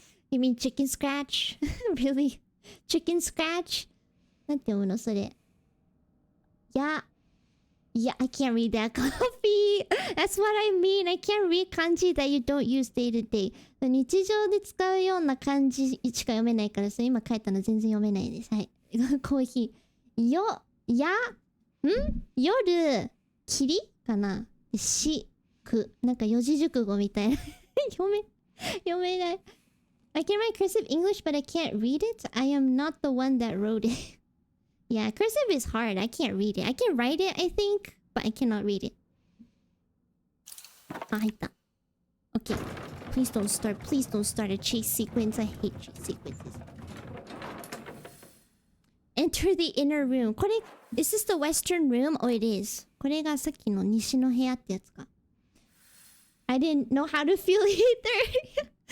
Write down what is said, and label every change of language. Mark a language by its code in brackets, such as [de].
[en] You mean chicken scratch? Really? Chicken scratch? [ja] なんて読むのそれ? [en] Yeah. Yeah, I can't read that coffee. That's what I mean. I can't read kanji that you don't use day to day. [ja] 日常で使うような漢字しか読めないからさ、今書いたの全然読めないです。はい。コーヒー。夜、霧かなし、く。なんか四字熟語みたいな。読めない。 [en] I can write cursive English, but I can't read it. I am not the one that wrote it. Yeah, cursive is hard. I can't read it. I can write it, I think, but I cannot read it. [ja] あ、入った。Okay. [en] Please don't start a chase sequence. I hate chase sequences. Enter the inner room. これ、is this the western room? Oh, it is. [ja] これがさっきの西の部屋ってやつか。 [en] I didn't know how to feel either.